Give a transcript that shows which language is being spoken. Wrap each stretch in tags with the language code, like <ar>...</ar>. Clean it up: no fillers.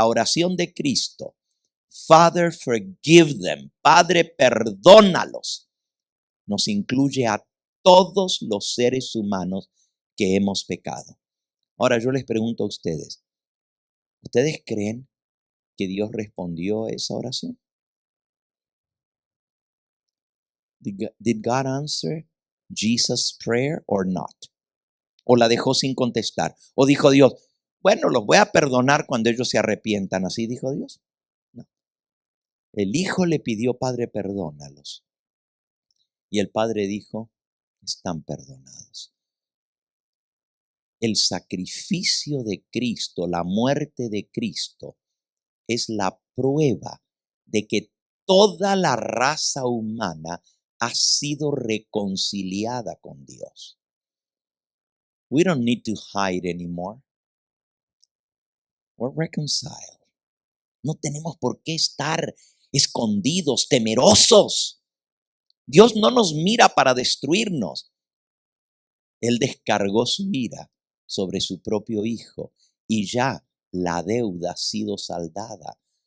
<es>La oración de Cristo,</es> <en>Father, forgive them,</en> <es>Padre, perdónalos, nos incluye a todos los seres humanos que hemos pecado. Ahora yo les pregunto a ustedes, ¿ustedes creen que Dios respondió a esa oración?</es> <en>Did God answer Jesus' prayer or not?</en> <es>¿O la dejó sin contestar? ¿O dijo Dios, bueno, los voy a perdonar cuando ellos se arrepientan? ¿Así dijo Dios? No. El Hijo le pidió, Padre, perdónalos. Y el Padre dijo, están perdonados. El sacrificio de Cristo, la muerte de Cristo, es la prueba de que toda la raza humana ha sido reconciliada con Dios.</es> <en>We don't need to hide anymore. We're reconciled.</en> <es>No tenemos por qué estar escondidos, temerosos. Dios no nos mira para destruirnos. Él descargó su ira sobre su propio Hijo y ya la deuda ha sido saldada.</es>